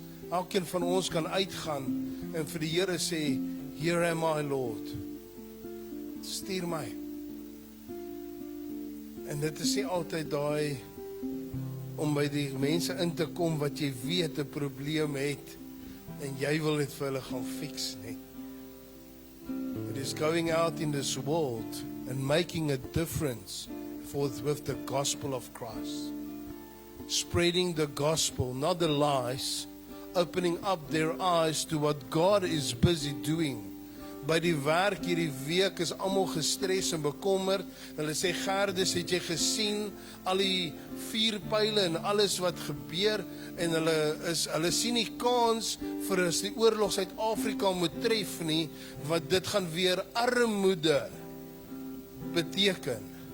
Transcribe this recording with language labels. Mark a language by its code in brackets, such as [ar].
[af] Elkeen van ons kan uitgaan en vir die Here sê, [en] here am I, Lord. [af] Stuur my. En dit is nie altyd daai om by die mense in te kom wat jy weet 'n probleem het en jy wil dit vir hulle gaan fix nie. [en] It is going out in this world and making a difference with the gospel of Christ. Spreading the gospel, not the lies, opening up their eyes to what God is busy doing. [af] By die werk hierdie week is almal gestres en bekommerd. Hulle sê, Gerdus, het jy gesien al die vuurpyle en alles wat gebeur, en hulle sien nie kans vir as die oorlog Suid-Afrika moet tref nie, want dit gaan weer armoede beteken.